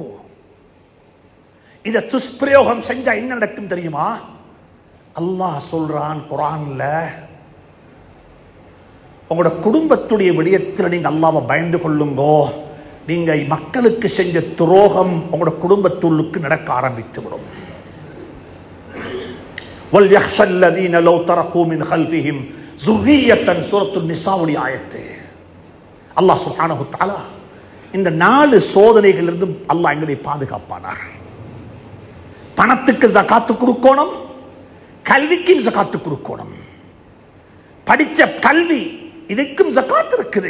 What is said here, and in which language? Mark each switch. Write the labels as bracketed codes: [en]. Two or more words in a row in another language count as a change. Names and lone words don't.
[ta] இதை துஷ்பிரயோகம் செஞ்சா என்ன நடக்கும் தெரியுமா? அல்லாஹ் சொல்றான் குர்ஆன்ல, உங்களோட குடும்பத்துடைய விடயத்தில் நீங்க அல்லாஹ்வை பயந்து கொள்ளுங்கோ. நீங்க மக்களுக்கு செஞ்ச துரோகம் உங்களோட குடும்பத்துள்ளுக்கு நடக்க ஆரம்பித்து விடும். [ar] وَلْيَخْشَ الَّذِينَ لَوْ تَرَكُوا مِنْ خَلْفِهِمْ ذُرِّيَّةً [ta] சூரத்துல் நிசாவுடைய ஆயத்து. அல்லாஹ் [ar] سبحانه وتعالى [ta] இந்த 4 சோதனைகளிலிருந்து அல்லாஹ் எங்களை பாதுகாப்பானார். பணத்துக்கு ஜகாத்து கொடுக்கணும், கல்விக்கு ஜகாத்து கொடுக்கணும். படிச்ச கல்வி இதுக்கும் ஜகாத் இருக்குது.